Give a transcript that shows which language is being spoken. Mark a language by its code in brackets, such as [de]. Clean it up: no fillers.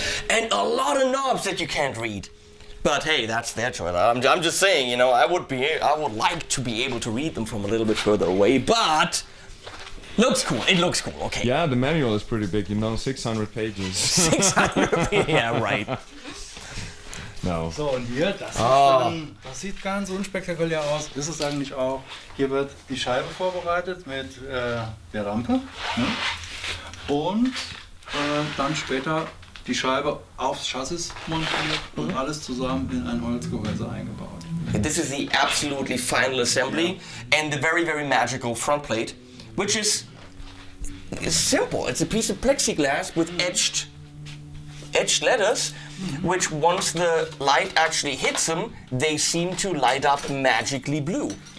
[en] And a lot of knobs that you can't read. But hey, that's their choice. I'm just saying, you know, I would like to be able to read them from a little bit further away, but looks cool. It looks cool. Okay. Yeah, the manual is pretty big, 600 pages. 600. Yeah, right. No. [de] So, und hier, das sieht ganz unspektakulär aus. Ist es eigentlich auch. Hier wird die Scheibe vorbereitet mit der Rampe. Ne? Und dann später die Scheibe aufs Chassis montiert und alles zusammen in ein Holzgehäuse eingebaut. [en] This is the absolutely final assembly and the very, very magical front plate, which is simple. It's a piece of plexiglass with etched letters, which once the light actually hits them, they seem to light up magically blue.